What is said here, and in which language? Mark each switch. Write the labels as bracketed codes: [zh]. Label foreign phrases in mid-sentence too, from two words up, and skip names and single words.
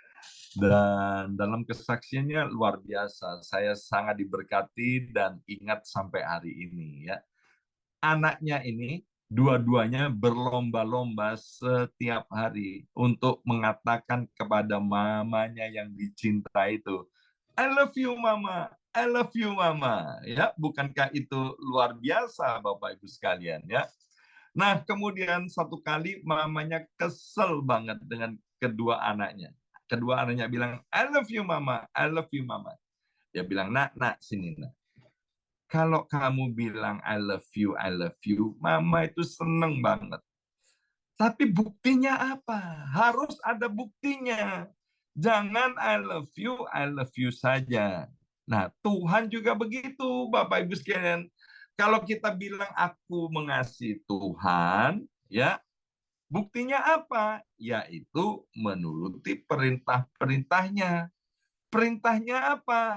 [id] Dan dalam kesaksiannya luar biasa. Saya sangat diberkati dan ingat sampai hari ini, ya. Anaknya ini dua-duanya berlomba-lomba setiap hari untuk mengatakan kepada mamanya yang dicinta itu, [en] I love you mama, I love you mama. [id] Ya, bukankah itu luar biasa Bapak Ibu sekalian, ya. Nah, kemudian satu kali mamanya kesel banget dengan kedua anaknya. Kedua anaknya bilang, [en] I love you mama, I love you mama. [id] Dia bilang, nak, sini nak. Kalau kamu bilang [en] I love you, [id] mama itu seneng banget. Tapi buktinya apa? Harus ada buktinya. Jangan [en] I love you [id] saja. Nah, Tuhan juga begitu, Bapak Ibu sekalian. Kalau kita bilang aku mengasihi Tuhan, ya, buktinya apa? Yaitu menuruti perintah-perintahnya. Perintahnya apa?